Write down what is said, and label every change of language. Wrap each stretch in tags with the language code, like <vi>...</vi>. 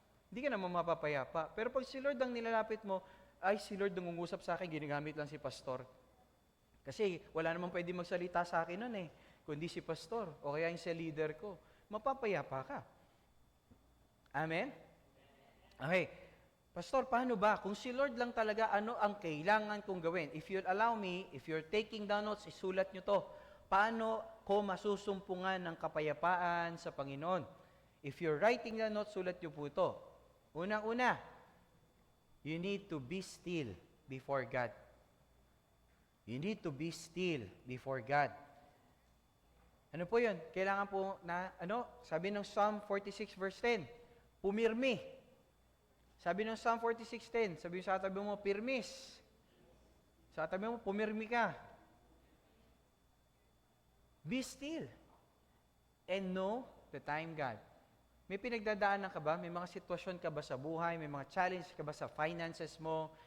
<tl>Hindi ka naman mapapayapa. Pero pag si Lord ang nilalapit mo, ay si Lord nangungusap sa akin, ginagamit lang si pastor. Kasi wala namang pwede magsalita sa akin nun eh, kundi si pastor o kaya yung sa leader ko. Mapapayapa ka. Amen? Okay. Pastor, paano ba? Kung si Lord lang talaga, ano ang kailangan kong gawin?</tl> <en>If you'll allow me, if you're taking down notes,</en> <tl>isulat nyo to. Paano ko masusumpungan ng kapayapaan sa Panginoon?</tl> <en>If you're writing down notes,</en> <tl>sulat nyo po ito. Unang-una,</tl> <en>you need to be still before God. You need to be still before God.</en> <tl>Ano po yun? Kailangan po na, sabi ng Psalm 46 verse 10, pumirmi. Sabi ng Psalm 46:10, sabi sa tabi mo, pirmis. Sa tabi mo, pumirmi ka.</tl> <en>Be still and know the time God.</en> <tl>May pinagdadaanan ka ba? May mga sitwasyon ka ba sa buhay? May mga challenge ka ba sa finances mo?</tl>